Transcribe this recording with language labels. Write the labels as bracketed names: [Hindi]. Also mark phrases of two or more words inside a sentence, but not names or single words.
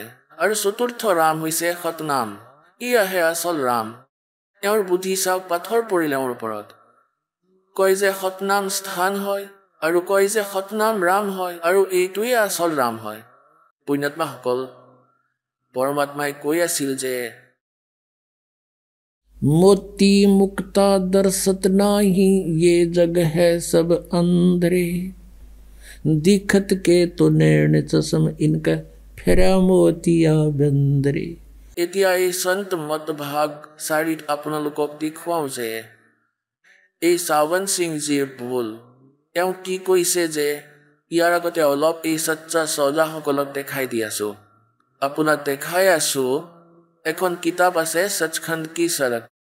[Assamese] আৰু চতুৰ্থ ৰাম হৈছে সতনাম, ইয়াহে আচল ৰাম। এওঁৰ বুদ্ধি চাওক, পাথৰ পৰিল এওঁৰ ওপৰত। কয় যে সতনাম স্থান হয় আৰু কয় যে সতনাম ৰাম হয় আৰু এইটোৱে আচল ৰাম হয়। পুণ্যাত্মাসকল, পৰমাত্মাই কৈ আছিল যে [Hindi] मोती मुक्ता दर्शत नाही, ये जग है सब अंधरे, दिखत के तो नैन चश्म इनका फेरा मोतिया बंदरे। [Assamese] এতিয়া এই সন্ত মত ভাগ 4ত আপোনালোকক দেখুৱাওঁ যে এই সাৱন সিংজীৰ ভুল। তেওঁ কি কৈছে যে ইয়াৰ আগতে অলপ এই সচ্চা চৌদাসকলক দেখাই দি আছো। আপোনাক দেখাই আছো এখন কিতাপ আছে সচখণ্ড কি সড়ক।